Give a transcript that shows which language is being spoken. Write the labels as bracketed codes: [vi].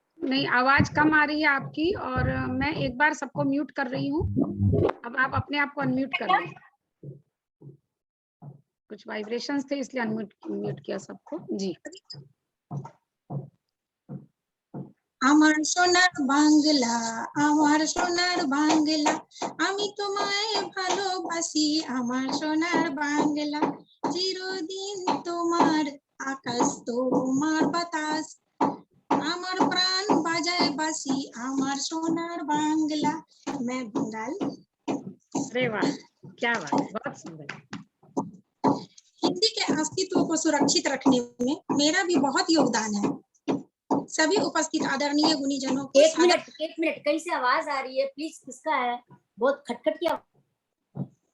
[hi] नहीं, आवाज कम आ रही है आपकी, और मैं एक बार सबको म्यूट कर रही हूँ। अब आप अपने आप को अनम्यूट कर लें। कुछ वाइब्रेशंस थे इसलिए अनम्यूट म्यूट किया सबको। जी [bn] আমার সোনার বাংলা, আমার সোনার বাংলা, আমি তোমায় ভালোবাসি আমার সোনার বাংলা, চিরদিন তোমার আকাশ তোমার বাতাস, আমার প্রাণ বাজায় বাসি আমার সোনার বাংলা। [hi] मैं बंगाल। अरे वाह, क्या बात, बहुत सुंदर। हिंदी के अस्तित्व को सुरक्षित रखने में मेरा भी बहुत योगदान है। सभी उपस्थित आदरणीय गुणीजनों को एक मिनट कहीं से आवाज आ रही है, प्लीज किसका है? बहुत खटखट की आवाज।